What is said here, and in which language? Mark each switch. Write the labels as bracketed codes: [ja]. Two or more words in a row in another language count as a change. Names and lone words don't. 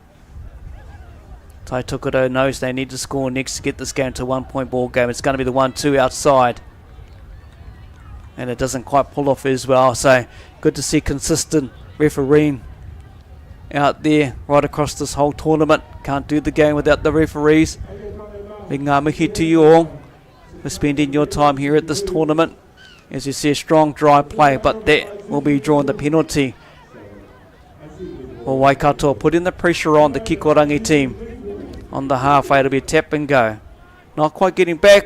[en] Tai Tokerau knows they need to score next to get this game to a 1 point ball game. It's going to be the 1-2 outside. And it doesn't quite pull off as well. So good to see consistent refereeing out there right across this whole tournament. Can't do the game without the referees. Big [mi] ngā mihi [en] to you all. for spending your time here at this tournament. As you see, a strong drive play, but that will be drawing the penalty. Well, Waikato putting the pressure on the Kikorangi team. On the halfway, it'll be a tap and go. Not quite getting back.